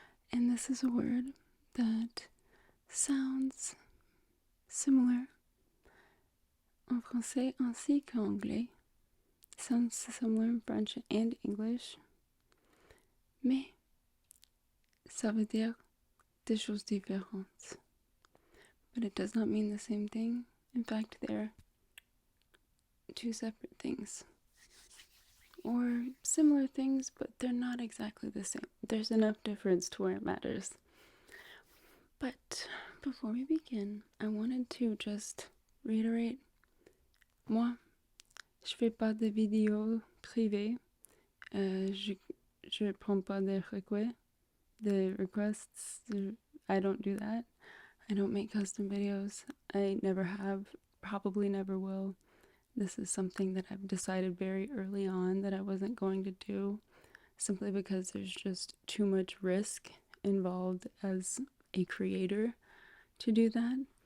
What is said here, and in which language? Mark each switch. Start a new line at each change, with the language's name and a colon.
English: And this is a word that sounds similar
French: en français ainsi qu'en anglais.
English: Sounds similar in French and English.
French: Mais ça veut dire des choses différentes.
English: But it does not mean the same thing. In fact, they're two separate things. Or similar things, but they're not exactly the same. There's enough difference to where it matters. But before we begin, I wanted to just reiterate,
French: moi, je fais pas de vidéos privées. Je prends pas de requests.
English: I don't do that. I don't make custom videos. I never have, probably never will. This is something that I've decided very early on that I wasn't going to do, simply because there's just too much risk involved as a creator to do that.